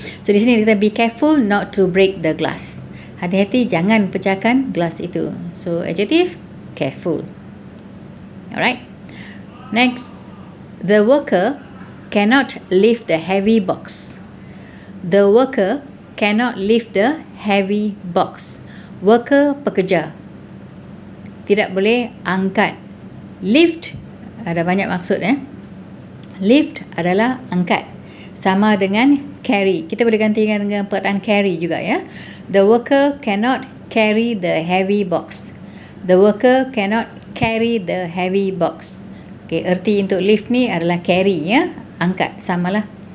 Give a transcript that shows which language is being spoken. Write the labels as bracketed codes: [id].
[ms] So di sini kita [en] be careful not to break the glass. [ms] Hati-hati jangan pecahkan gelas itu. [en] So adjective careful. Alright. Next, the worker cannot lift the heavy box. The worker cannot lift the heavy box. [ms] Worker, pekerja, tidak boleh angkat. Lift ada banyak maksud. Lift adalah angkat, sama dengan carry. Kita boleh gantikan dengan perkataan carry juga ya. [en] The worker cannot carry the heavy box. The worker cannot carry the heavy box. [ms] Okay, erti untuk lift ni adalah carry ya, angkat, samalah.